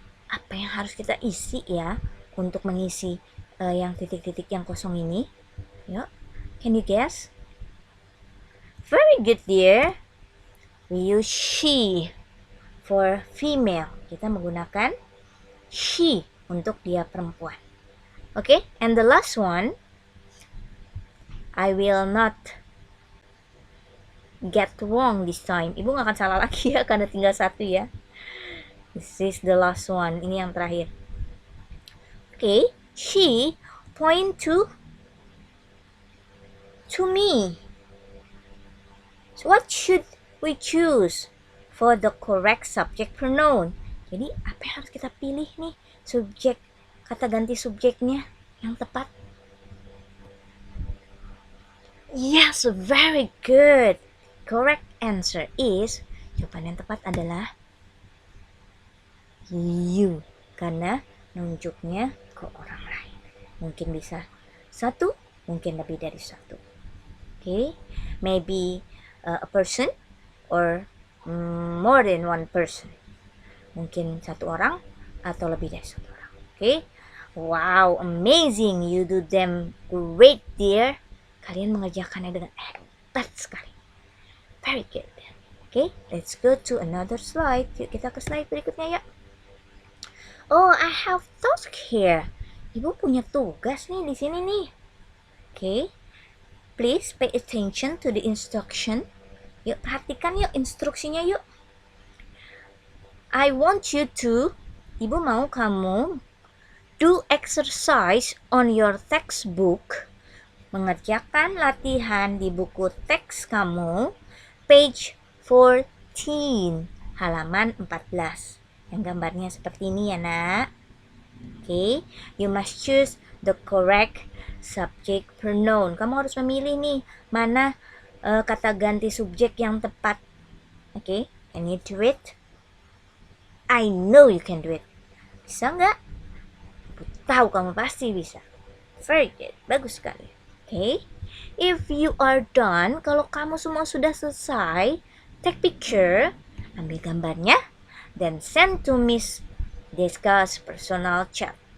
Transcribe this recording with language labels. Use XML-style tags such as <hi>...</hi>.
<id>Apa yang harus kita isi ya untuk mengisi yang titik-titik yang kosong ini?</id> <en>Yuk, can you guess? Very good, dear. We use she for female.</en> <id>Kita menggunakan she untuk dia perempuan.</id> <en>Okay, and the last one, I will not get wrong this time.</en> <id>Ibu gak akan salah lagi ya, karena tinggal satu ya.</id> <en>This is the last one.</en> <id>Ini yang terakhir.</id> <en>Okay, she point to me. So what should we choose for the correct subject pronoun?</en> <id>Jadi apa yang harus kita pilih nih? Subjek, kata ganti subjeknya yang tepat.</id> <en>Yes, very good. Correct answer is,</en> <id>jawaban yang tepat adalah you, karena nunjuknya ke orang lain. Mungkin bisa satu, mungkin lebih dari satu.</id> <en>Okay, maybe a person or more than one person.</en> <id>Mungkin satu orang atau lebih dari satu orang.</id> <en>Okay, wow, amazing, you do them great, dear.</en> <id>Kalian mengerjakannya dengan hebat sekali.</id> <en>Very good. Okay, let's go to another slide.</en> <id>Yuk kita ke slide berikutnya ya.</id> <en>Oh, I have task here.</en> <id>Ibu punya tugas nih di sini nih.</id> <en>Okay, please pay attention to the instruction.</en> <id>Yuk perhatikan yuk instruksinya yuk.</id> <en>I want you to,</en> <id>ibu mau kamu</id> <en>do exercise on your textbook.</en> <id>Mengerjakan latihan di buku teks kamu,</id> <en>page 14,</en> <id>halaman 14. Yang gambarnya seperti ini ya nak.</id> <en>Okay, you must choose the correct subject pronoun.</en> <id>Kamu harus memilih nih, mana kata ganti subjek yang tepat.</id> <en>Okay, can you do it? I know you can do it.</en> <id>Bisa nggak? Aku tahu kamu pasti bisa.</id> <en>Very good,</en> <id>bagus sekali.</id> <en>Okay, if you are done,</en> <id>kalau kamu semua sudah selesai,</id> <en>take picture,</en> <id>ambil gambarnya,</id> <en>then send to Miss Deska's personal chat.</en>